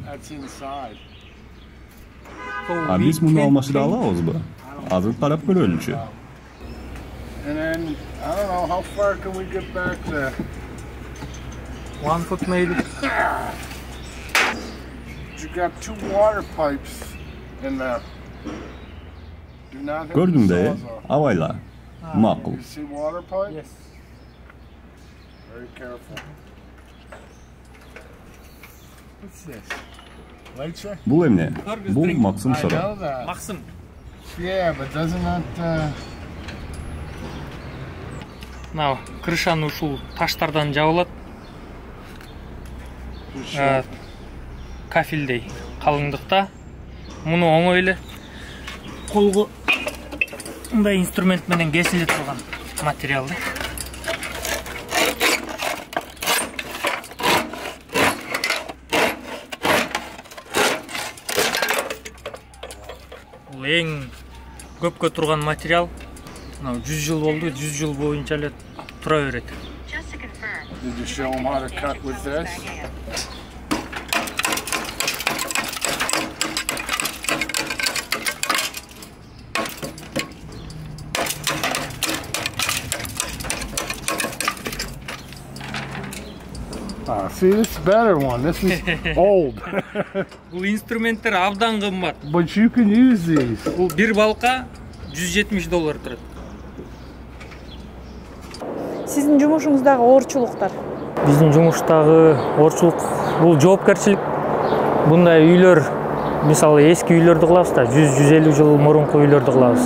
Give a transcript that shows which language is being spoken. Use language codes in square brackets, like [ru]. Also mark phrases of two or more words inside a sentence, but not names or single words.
[en] That's inside. [ky] А биз муну алмаштыра алабызбы? Азыр карап көрөлүчү. [en] And then, I don't know, how far can we get back there? 1 foot maybe. You got 2 water pipes in there. Do not hit [ky] Gördүң [en] the [ky] да, [en] sawzall. [ky] абайла. Макул. [en] You see water pipe? Yes. Very careful. What's this? Lecture? [ky] Бул эмне? Бул максым [en] I [ky] сора. [en] know that. [ky] Максым. [en] Yeah, but doesn't that... [ky] Мына крышаны ушул таштардан жабылат. Кафелдей калыңдыкта. Муну оңой эле колго мындай инструмент менен кесиле турган материал. Бул эң көпкө турган материал. 100 жыл болду, 100 жыл боюнча эле тура берет. [en] Did you show them how to cut with this? See, this is a better one. This is old. [ky] Бул инструменттер абдан кымбат. [en] But you can use these. [ky] Бул бир балка $170 турат. Сиздин жумушуңуздагы оорчулуктар? Биздин жумуштагы оорчулук бул жоопкерчилик. Bunday үйлөр, мисалы эски үйлөрдү кылабыз да, 100-150 жыл мурунку үйлөрдү кылабыз.